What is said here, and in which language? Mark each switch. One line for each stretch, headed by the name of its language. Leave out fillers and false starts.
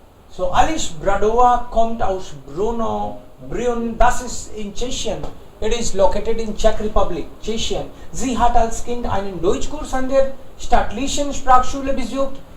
German: So Alice Bradova kommt aus Brünn, das ist in Tschechien.
English: It is located in Czech Republic, Tschechien.
German: Sie hat als Kind einen Deutschkurs an der staatlichen Sprachschule besucht.